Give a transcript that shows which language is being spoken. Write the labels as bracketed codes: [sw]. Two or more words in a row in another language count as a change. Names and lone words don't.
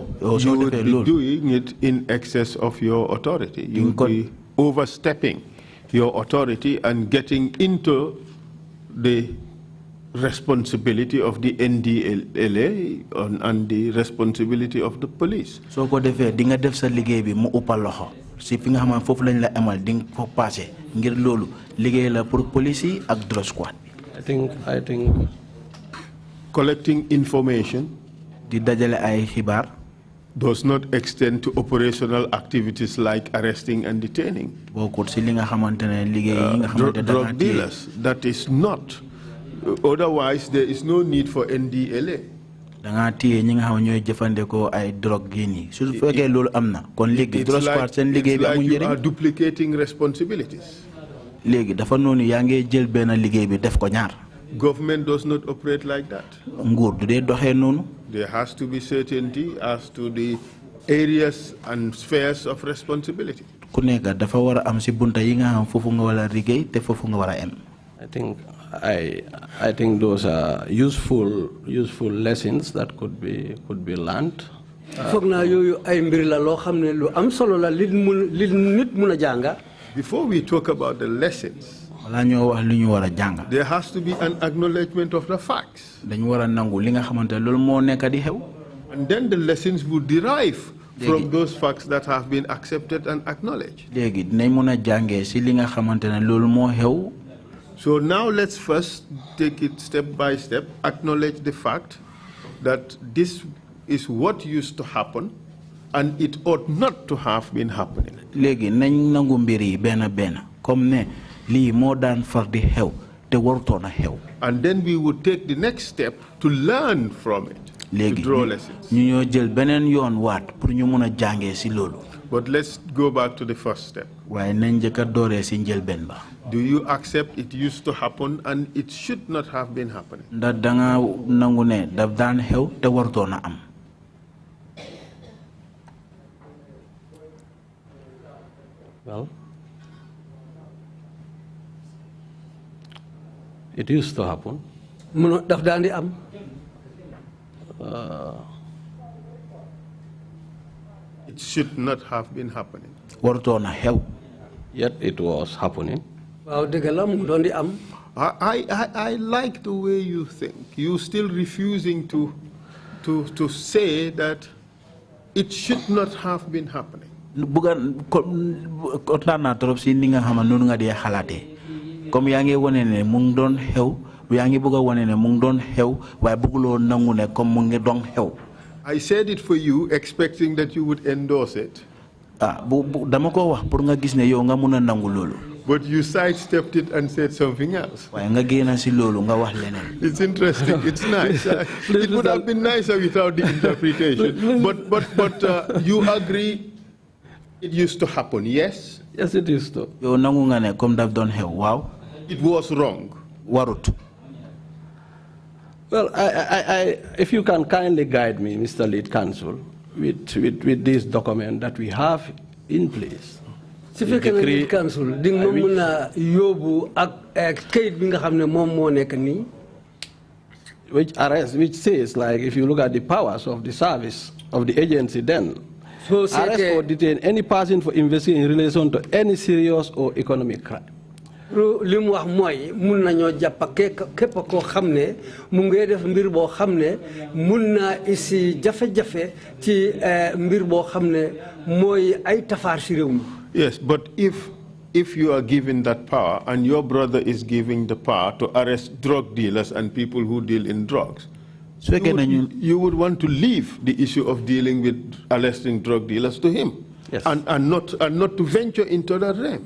[en] you would be doing it in excess of your authority. You would be overstepping your authority and getting into the responsibility of the NDLA and the responsibility of the police. [wo] So ko defé di nga def sa liggéey bi mu upal loxo ci fi nga xamane fofu lañ la amal di ko passé ngir lolu liggéey la pour police yi ak [en] drug squad. I think collecting information [wo] di dajale ay xibaar [en] does not extend to operational activities like arresting and detaining. [wo] Bokut ci li nga xamantene liggéey yi nga xamantene [en] drug dealers, that is not. Otherwise, there is no need for NDLA. It's like you are duplicating responsibilities. Government does not operate like that. There has to be certainty as to the areas and spheres of responsibility. I think I think those are useful lessons that could be learned. [wo] Foog naa yooyu ay mbir la loo xam ne lu am solo la li nit mun a jànga. [en] Before we talk about the lessons, [wo] wala ñoo wax lu ñu war a jànga. [en] there has to be an acknowledgement of the facts. [wo] dañu war a nangu li nga xamante loolu moo nekk di xew. [en] And then the lessons would derive from those facts that have been accepted and acknowledged. [wo] léegi dinañ mun a jàngee si li nga xamante ne loolu moo xew. [en] So now let's first take it step by step, acknowledge the fact that this is what used to happen and it ought not to have been happening. [wo] léegi nañ nangu mbir yi benn benn comme ne lii moo daan far di xew te warutoon a xew. [en] And then we would take the next step to learn from it, to draw lessons. [wo] ñu ñoo jël beneen yoon waat pour ñu mun a jàngee si loolu. [en] But let's go back to the first step. [wo] waaye nañ njëkk a dooree si njëlbeen ba. [en] Do you accept it used to happen and it should not have been happening? [wo] ndax danga nangu ne daf daan xew te warutoon a am. [en] Well, it used to happen. [wo] Daf daan di am. [en] It should not have been happening. [wo] warutoon a xew. [en] Yet it was happening. [wo] waaw dëgg la mu doon di am. [en] I like the way you think. You still refusing to say that it should not have been happening. [wo] bugan kontaan naa trop si ni nga xam ne noonu nga dee xalaatee comme yaa ngi wane ne mu ngi doon xew yaa ngi bëgg a wane ne mu ngi doon xew waaye bëgguloo nangu ne comme mu ngi doon xew. [en] I said it for you, expecting that you would endorse it. [wo] dama ko wax pour nga gis ne yow nga mun a nangu loolu. [en] But you sidestepped it and said something else. [wo] waaye nga génn si loolu nga wax leneen. [en] It's interesting. It's nice. It would have been nicer without the interpretation. But you agree it used to happen, yes? Yes, it used to. [wo] yow nangu nga ne comme daf doon xew waaw. [en] It was wrong. [wo] warut. [en] Well, if you can kindly guide me, Mr. Lead Counsel, with this document that we have in place. [wo] su fekkee ne [en] Lead Counsel [wo] di nga mën a yóbbu ak kayit bi nga xam ne moom moo nekk nii. [en] which says, like, if you look at the powers of the service of the agency, then arrest or detain any person for investigating in relation to any serious or economic crime. [wo] li mu wax mooy mun nañoo jàpp képp koo xam ne mu ngi def mbir boo xam ne mun naa isi jafe-jafe ci mbir boo xam ne mooy ay tafaar si réew mi. [en] Yes, but if you are given that power and your brother is giving the power to arrest drug dealers and people who deal in drugs, you would want to leave the issue of dealing with arresting drug dealers to him. Yes. And not to venture into that realm.